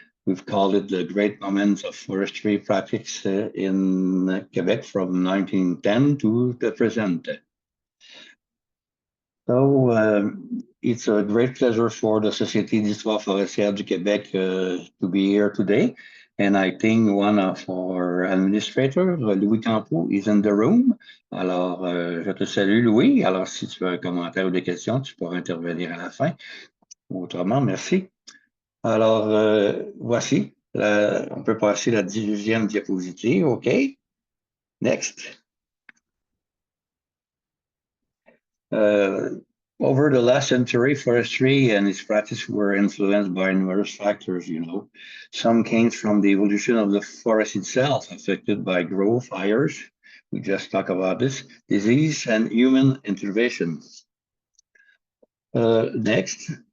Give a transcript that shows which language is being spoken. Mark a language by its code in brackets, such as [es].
[en] We've called it the Great Moments of Forestry Practice in Quebec from 1910 to the present. So it's a great pleasure for the Société d'Histoire Forestière du Québec to be here today. And I think one of our administrators, Louis Campeau, is in the room. [fr] Alors, je te salue, Louis. Alors, si tu as un commentaire ou des questions, tu pourras intervenir à la fin. Autrement, merci. Alors, voici, on peut passer la 18e diapositive, OK? [en] Next. Over the last century, forestry and its practice were influenced by numerous factors, you know. Some came from the evolution of the forest itself, affected by growth, fires, we just talked about this, disease, and human intervention. Next.